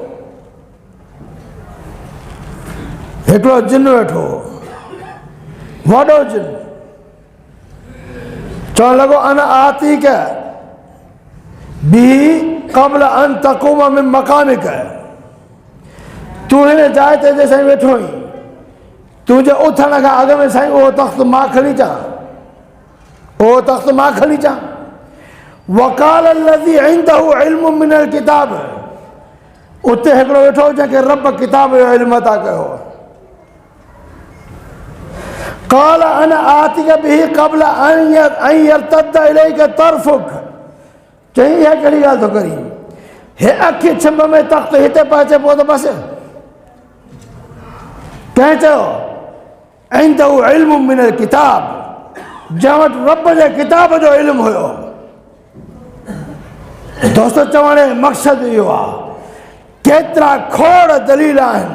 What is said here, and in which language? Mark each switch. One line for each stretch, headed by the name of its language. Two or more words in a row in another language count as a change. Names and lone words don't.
Sindhi: हिकिड़ो जिन वेठो, वॾो जिन, चवणु लॻो
Arabic: أنا آتيك به قبل أن تقوم من مكانك.
Sindhi: तूं हिन जाइ ते जे साईं वेठो आहीं, तुंहिंजे उथण खां अॻु में साईं उहो तख़्त मां खणी अचां, उहो तख़्त मां खणी अचां।
Arabic: وقال الذي عنده علم من الكتاب.
Sindhi: उते हिकिड़ो वेठो जंहिंखे रब किताब जो इल्म अता कयो।
Arabic: قال أنا آتيك به قبل أن يرتد إليك طرفك.
Sindhi: चई इहा कहिड़ी ॻाल्हि थो करी, हे अखि छिंभ में तख़्त हिते पहुचे पोइ त बसि। कंहिं चयो
Arabic: عنده علم من الكتاب,
Sindhi: जंहिं वटि रब जे किताब जो इल्म हुयो। दोस्त चवण जो मक़सदु इहो आहे, केतिरा खोड़ दलील आहिनि।